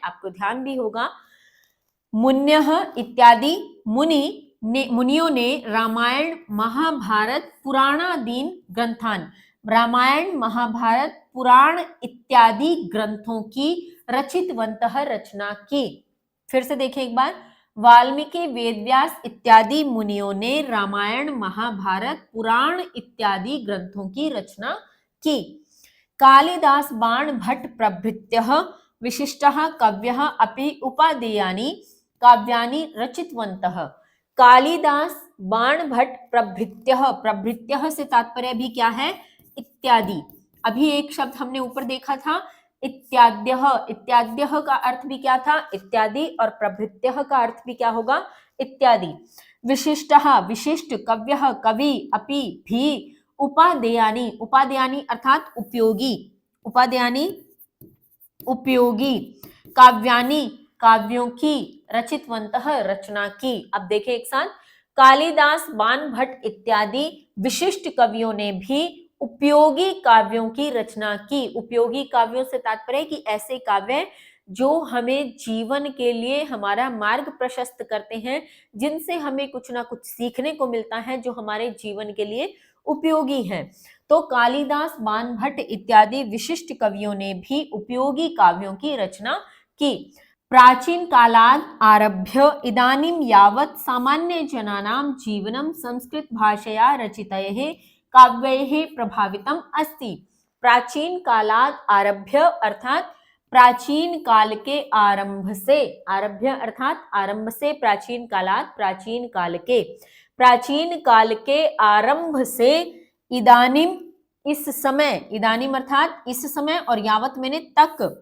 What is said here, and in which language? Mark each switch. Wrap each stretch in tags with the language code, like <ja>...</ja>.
<hi>आपको ध्यान भी होगा, मुन्यः इत्यादि मुनियों ने रामायण महाभारत पुराणादीन ग्रंथान, रामायण महाभारत पुराण इत्यादि ग्रंथों की रचितवन्तः रचना की। फिर से देखें एक बार, वाल्मीकि, वेदव्यास इत्यादि मुनियों ने रामायण, महाभारत, पुराण इत्यादि ग्रंथों की रचना की।</hi> <sa>कालिदास, बाण भट्ट प्रभृत्यः विशिष्टः कवयः अपि उपादेयानि काव्यानि रचितवन्तः।</sa> <hi>कालिदास, बाण भट्ट प्रभृत्यः, प्रभृत्यः से तात्पर्य भी क्या है? इत्यादि। अभी एक शब्द हमने ऊपर देखा था इत्याद्यः, इत्याद्यः का अर्थ भी क्या था? इत्यादि, और प्रभृत्यः का अर्थ भी क्या होगा? इत्यादि। विशिष्टः, विशिष्ट, कव्यः, कवि, अपि, भी, उपादेयानि, उपादेयानि अर्थात उपयोगी, उपादेयानि उपयोगी, काव्यानि काव्यों की, रचितवन्तः रचना की। अब देखें एक साथ, कालिदास, बाण भट्ट इत्यादि विशिष्ट कवियों ने भी उपयोगी काव्यों की रचना की। उपयोगी काव्यों से तात्पर्य कि ऐसे काव्य जो हमें जीवन के लिए हमारा मार्ग प्रशस्त करते हैं, जिनसे हमें कुछ ना कुछ सीखने को मिलता है, जो हमारे जीवन के लिए उपयोगी है। तो कालिदास, बाण भट्ट इत्यादि विशिष्ट कवियों ने भी उपयोगी काव्यों की रचना की।</hi> <sa>प्राचीन कालात् आरभ्य इदानीं यावत् सामान्य जनानां जीवनं संस्कृत भाषया रचितैः काव्यैः प्रभावितम् अस्ति।</sa> <hi>प्राचीन कालात् आरभ्य अर्थात प्राचीन काल के आरंभ से, आरभ्य अर्थात आरंभ से, प्राचीन कालात् प्राचीन काल के, प्राचीन काल के आरंभ से, इदानीम इस समय, इदानीम अर्थात इस समय, और यावत मैंने तक,</hi>